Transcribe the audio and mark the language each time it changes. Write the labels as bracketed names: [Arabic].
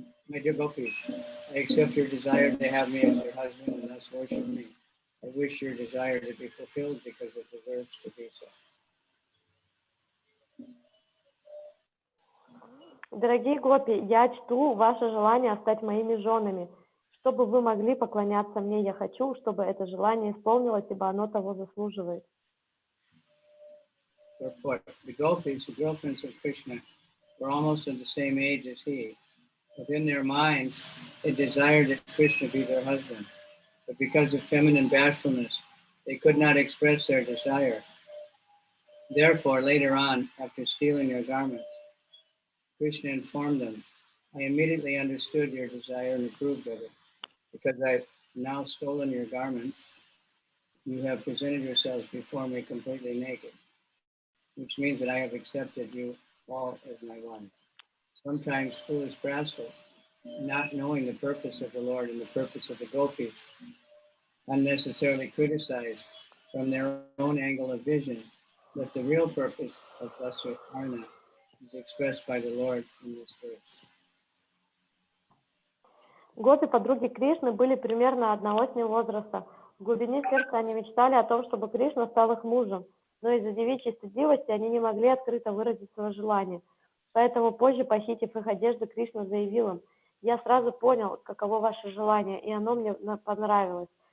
[English] My dear gopis, I accept your desire to have me as your husband and thus worship me. I wish your desire to be fulfilled because it deserves to be so. [Russian] Дорогие гопи, я чту ваше желание стать моими женами. Чтобы вы могли поклоняться мне, я хочу, чтобы это желание исполнилось, ибо оно того заслуживает. [English] Therefore, the gopis, the girlfriends of Krishna, were almost of the same age as he. Within their minds, they desired that Krishna be their husband. But because of feminine bashfulness, they could not express their desire. Therefore, later on, after stealing their garments, Krishna informed them, I immediately understood your desire and approved of it. Because I've now stolen your garments, you have presented yourselves before me completely naked, which means that I have accepted you all as my wife. Sometimes foolish rascals, not knowing the purpose of the Lord and the purpose of the gopis, unnecessarily criticize from their own angle of vision that the real purpose of Vasukarna is expressed by the Lord in this verse. [Russian] Гопи, подруги Кришны, были примерно одного с ним возраста. В глубине сердца они мечтали о том, чтобы Кришна стал их мужем, но из-за девичьей стыдливости они не могли открыто выразить свое желание. Поэтому позже, похитив их одежды, Кришна заявил им, я сразу понял, каково ваше желание, и оно мне понравилось.